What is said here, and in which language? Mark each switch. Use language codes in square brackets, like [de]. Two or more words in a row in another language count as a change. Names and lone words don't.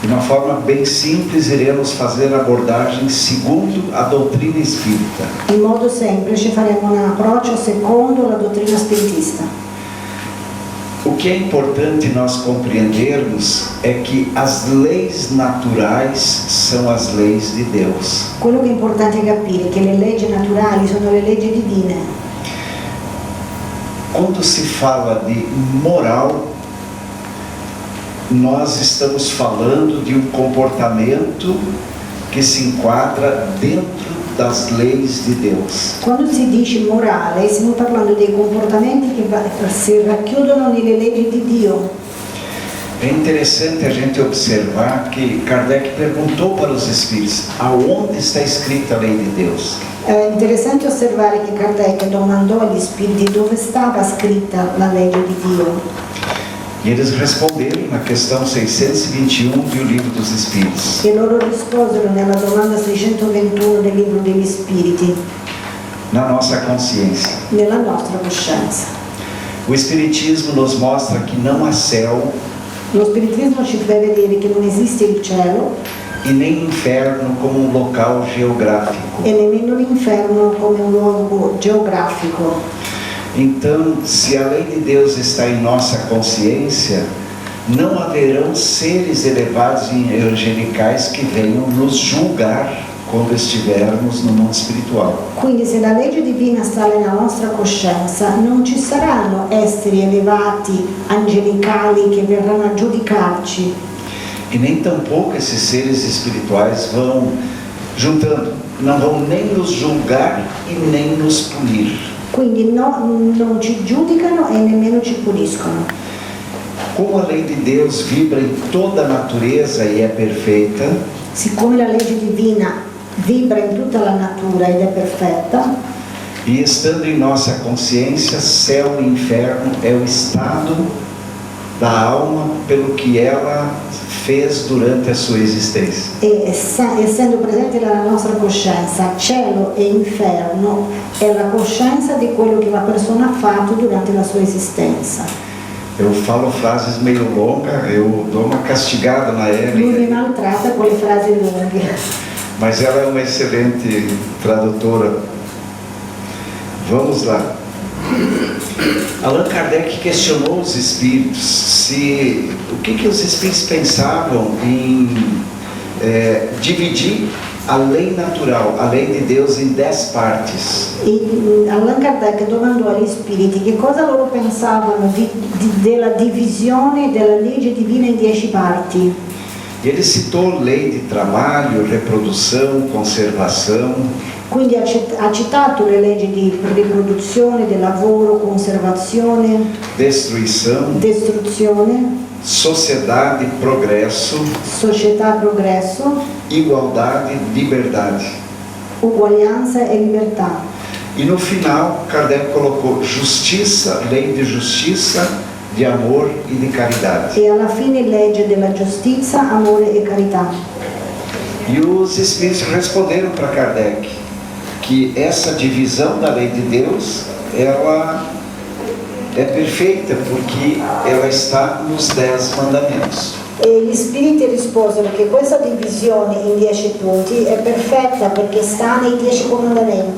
[pt] De uma forma bem simples, iremos fazer a abordagem segundo a doutrina espírita. [it] In modo semplice faremo un approccio secondo la dottrina spiritista. [pt] O que é importante nós compreendermos é que as leis naturais são as leis de Deus. [it] Quello che è importante capire è che le leggi naturali sono le leggi divine. [pt] Quando se fala de moral, nós estamos falando de um comportamento que se enquadra dentro das leis de Deus. [it] Quando si dice morale, stiamo parlando dei comportamenti che si racchiudono nelle leggi di Dio. [pt] É interessante a gente observar que Kardec perguntou para os espíritos: aonde está escrita a lei de Deus? [it] È interessante osservare che Kardec domandò agli spiriti dove stava scritta la legge di Dio. [pt] E eles responderam na questão 621 do Livro dos Espíritos. [it] E loro risposero nella domanda 621 del Libro degli Spiriti, [pt] Na nossa consciência. [it] nella nostra coscienza. [pt] O Espiritismo nos mostra que não há céu [it] Lo spiritismo ci deve dire che non esiste il cielo [pt] e nem inferno como um local geográfico. [it] e nemmeno l'inferno come un luogo geografico. [pt] Então, se a lei de Deus está em nossa consciência, não haverão seres elevados e angelicais que venham nos julgar quando estivermos no mundo espiritual. [it] Quindi se la legge divina sta nella nostra coscienza, non ci saranno esseri elevati, angelicali che verranno a giudicarci. [pt] E nem tampouco esses seres espirituais vão juntando, não vão nem nos julgar e nem nos punir. [it] Quindi non ci giudicano e nemmeno ci puliscono. [pt] Como a lei de Deus vibra em toda a natureza e é perfeita, [it] Siccome la legge divina vibra in tutta la natura ed è perfetta, [pt] e estando em nossa consciência, céu e inferno é o estado da alma pelo que ela fez durante a sua existência. [it] e essendo presente nella nostra coscienza, cielo e inferno è la coscienza di quello che la persona ha fatto durante la sua esistenza. [pt] Eu falo frases meio longas, eu dou uma castigada na [it] Lui mi Ellen, maltratta con le frasi lunghe, [pt] mas ela é uma excelente tradutora. Vamos lá. Allan Kardec questionou os espíritos o que os espíritos pensavam em dividir a lei natural, a lei de Deus, em 10 partes. [it] e Allan Kardec domandò agli spiriti che cosa loro pensavano della divisione della legge divina in 10 parti. [pt] E ele citou lei de trabalho, reprodução, conservação. [it] Quindi ha citato le leggi di riproduzione, del lavoro, conservazione, [pt] Destruição, [it] distruzione, [pt] sociedade, progresso, [it] società, progresso, [pt] igualdade, liberdade. [it] uguaglianza e libertà. [pt] E no final, Kardec colocou justiça, lei de justiça, de amor e de caridade. [it] E alla fine legge della giustizia, amore e carità. [pt] E os espíritos responderam para Kardec que essa divisão da lei de Deus, ela é perfeita porque ela está nos 10 mandamentos. [it] E gli spiriti risposero che questa divisione in 10 punti è perfetta perché sta nei 10 comandamenti